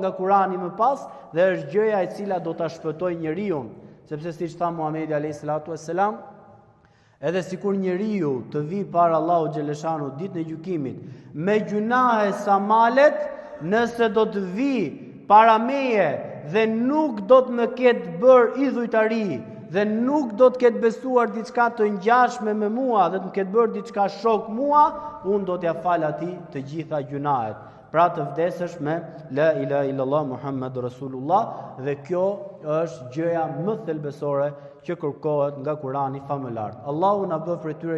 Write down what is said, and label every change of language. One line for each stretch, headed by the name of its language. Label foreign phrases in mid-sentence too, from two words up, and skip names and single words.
Albanian: nga Kurani më pas dhe është gjëja e cila do ta shpëtojë njeriu, sepse siç tha Muhamedi
Arabic: عليه الصلاة والسلام,
Albanian: edhe sikur njeriu të vi para Allahu xhaleshanu ditën e gjykimit me gjunahe sa malet, nëse do të vi para meje dhe nuk do të më ketë bërë idhujtari dhe nuk do të ketë besuar diçka të ngjashme me mua dhe të më ketë bërë diçka shok mua, unë do t'ja fal atij të gjitha gjunahet. Pra të vdesësh me
Arabic: لا إله إلا الله محمد رسول الله,
Albanian: dhe kjo është gjëja më thelbësore që kërkohet nga Kurani famëlar. Allahu na bëf prej tyre